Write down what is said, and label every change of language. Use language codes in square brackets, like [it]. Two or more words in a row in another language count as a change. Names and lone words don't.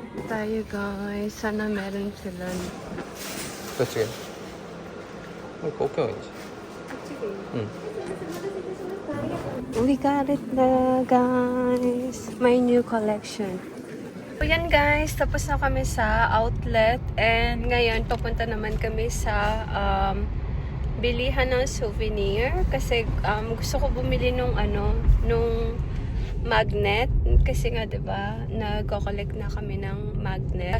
[tl] tayo guys. Sana meron sila. [ja] どっちがいいもう一個大きい方がいいじゃん。 [en] We got it na guys. My new collection. [tl] So yan guys, tapos na kami sa outlet and ngayon papunta naman kami sa bilihan ng souvenir kasi gusto ko bumili nung nung magnet kasi nga 'di ba nagko-collect na kami ng magnet.